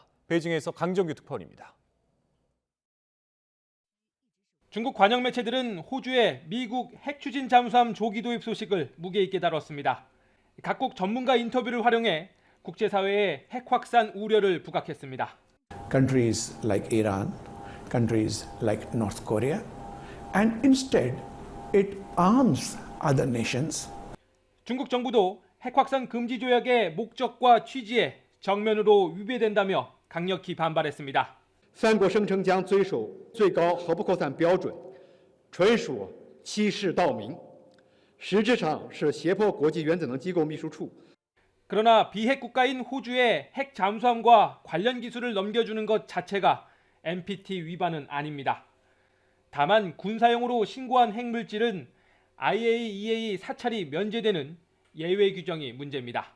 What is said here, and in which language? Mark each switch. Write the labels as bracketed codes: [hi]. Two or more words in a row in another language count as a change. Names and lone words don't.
[ko] 베이징에서 강정규 특파원입니다. 중국 관영 매체들은 호주의 미국 핵추진 잠수함 조기 도입 소식을 무게 있게 다뤘습니다. 각국 전문가 인터뷰를 활용해 국제사회의 핵 확산 우려를 부각했습니다. [en] Countries like Iran, countries like North Korea, and instead it arms other nations. [ko] 중국 정부도 핵 확산 금지 조약의 목적과 취지에 정면으로 위배된다며 강력히 반발했습니다. [zh] 三国声称将遵守最高核不扩散标准，纯属欺世盗名，实质上是胁迫国际原子能机构秘书处。 [ko] 그러나 비핵 국가인 호주의 핵 잠수함과 관련 기술을 넘겨주는 것 자체가 NPT 위반은 아닙니다. 다만 군사용으로 신고한 핵물질은 IAEA 사찰이 면제되는 예외 규정이 문제입니다.